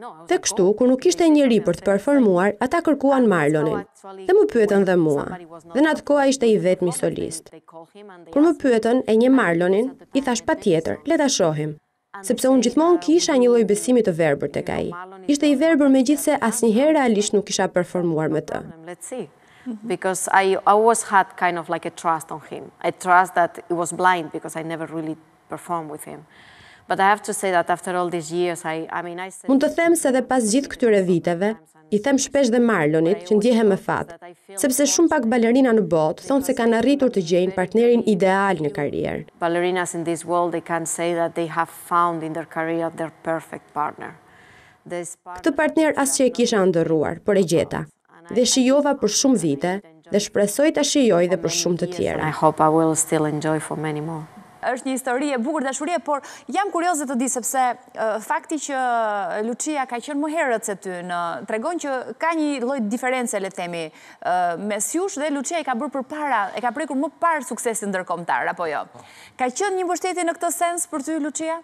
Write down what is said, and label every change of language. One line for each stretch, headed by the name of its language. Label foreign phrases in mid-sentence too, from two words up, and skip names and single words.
Albanian: Dhe kështu, kur nuk ishte njeri për të performuar, ata kërkuan Marlonin. Dhe më pyetën dhe mua. Dhe në atë kohë ishte I vetmi solist. Kur më pyetën e një Marlonin, I thash patjetër, le ta shohim. Sepse unë gjithmonë kisha një lloj besimi të verbër tek ai. Ishte I verbër megjithse asnjëherë realisht nuk kisha performuar me të.
English: Because I always had kind of like a trust on him. A trust that it was blind because I never really performed with him. But I have to say that after all these years,
Albanian: Mund të them se edhe pas gjithë këtyre viteve, I them shpesh dhe Marlonit që ndjehem me fat, sepse shumë pak balerina në botë thonë se kanë arritur të gjejnë partnerin ideal në karrierë.
English: Ballerinas in this world, they can say that they have found in their career their perfect partner.
Albanian: Këtë partner asgjë e kisha ndërruar, por e gjeta. Dhe shijova për shumë vite dhe shpresoj ta shijoj dhe për shumë të tjera.
English: I hope I will still enjoy for many more.
Albanian: Është një histori e bukur dashurie, por jam kurioze të di sepse fakti që Lucia ka qenë më herët se ty tregon që ka një lloj diferencë, le të themi, mes jush dhe Lucia I ka bërë përpara, e ka prekur më parë suksesin ndërkombëtar, apo jo? Ka qenë një mbështetje në këtë sens për ty, Lucia?